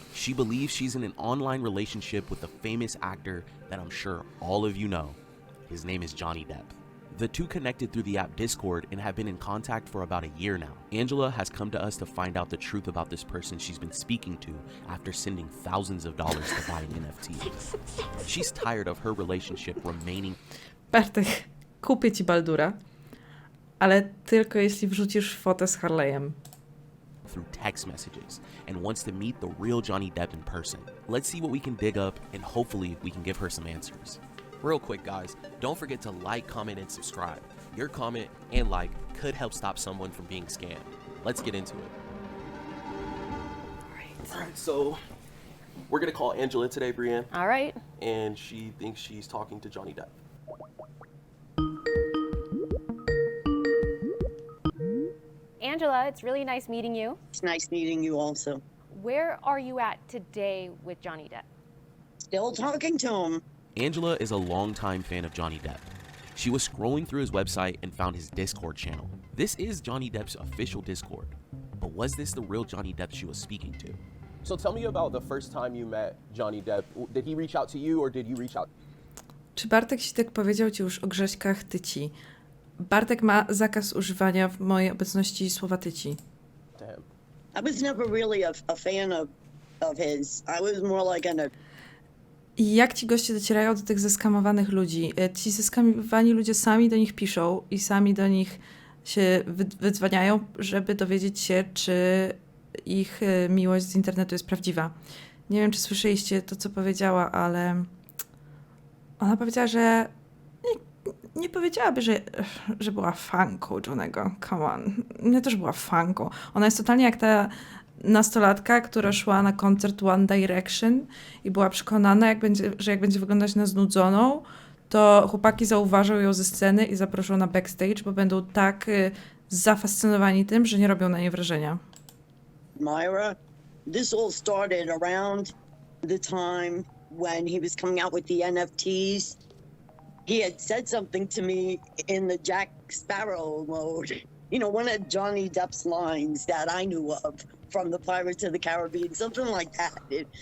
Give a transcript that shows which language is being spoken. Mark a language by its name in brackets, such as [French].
[English] She believes she's in an online relationship with a famous actor that I'm sure all of you know. His name is Johnny Depp. The two connected through the app Discord and have been in contact for about a year now. Angela has come to us to find out the truth about this person she's been speaking to after sending thousands of dollars to buy an NFT. She's tired of her relationship remaining... [Polish] Bartek, kupię ci Baldura, ale tylko jeśli wrzucisz fotę z Harley'em. [English] Through text messages and wants to meet the real Johnny Depp in person. Let's see what we can dig up and hopefully we can give her some answers. Real quick guys, don't forget to like, comment, and subscribe. Your comment and like could help stop someone from being scammed. Let's get into it. Alright, so we're gonna call Angela today, Brienne. Alright. And she thinks she's talking to Johnny Depp. Angela, it's really nice meeting you. It's nice meeting you also. Where are you at today with Johnny Depp? Still talking to him. Angela is a longtime fan of Johnny Depp. She was scrolling through his website and found his Discord channel. This is Johnny Depp's official Discord. But was this the real Johnny Depp she was speaking to? So tell me about the first time you met Johnny Depp. Did he reach out to you or did you reach out? [Polish] Czy Bartek Sitek powiedział ci już o Grześkach tyci? Bartek ma zakaz używania w mojej obecności słowa tyci. [English] Damn. I was never really a fan of his. I was more like [Polish] I jak ci goście docierają do tych zeskamowanych ludzi? Ci zeskamowani ludzie sami do nich piszą i sami do nich się wydzwaniają, żeby dowiedzieć się, czy ich miłość z internetu jest prawdziwa. Nie wiem, czy słyszeliście to, co powiedziała, ale ona powiedziała, że nie powiedziałaby, że była fanką Johnego. [English] Come on. [Polish] Nie to, że była fanką. Ona jest totalnie jak ta nastolatka, która szła na koncert One Direction i była przekonana, że jak będzie wyglądać na znudzoną, to chłopaki zauważą ją ze sceny i zaproszą na backstage, bo będą tak zafascynowani tym, że nie robią na niej wrażenia. [English] Myra, this all started around the time when he was coming out with the NFTs. He had said something to me in the Jack Sparrow mode. You know, one of Johnny Depp's lines that I knew of from the Pirates of the Caribbean, something like that.